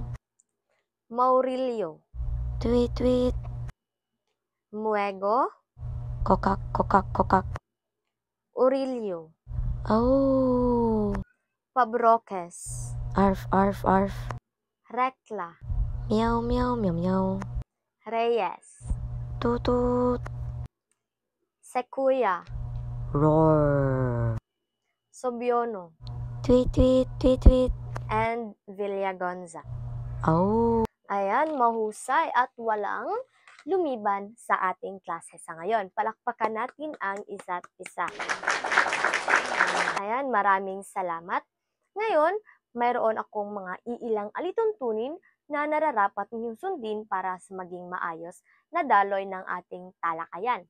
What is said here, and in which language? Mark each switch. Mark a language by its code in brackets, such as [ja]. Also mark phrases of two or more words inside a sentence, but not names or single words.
[tl] maurilyo, Tweet, tweet. muego, Kokak, kokak, kokak. urilyo, Oh. pabroques, Arf, arf, arf. rekla, Meow, meow, meow, meow. reyes, Tutut. sequoia, Roar. sobiono, Tweet, tweet, tweet, tweet. and Villagonza. Oh. Ayan, mahusay at walang lumiban sa ating klase sa ngayon. Palakpakan natin ang isa't isa. Ayan, maraming salamat. Ngayon, mayroon akong mga iilang alituntunin na nararapat ninyong sundin para sa maging maayos na daloy ng ating talakayan.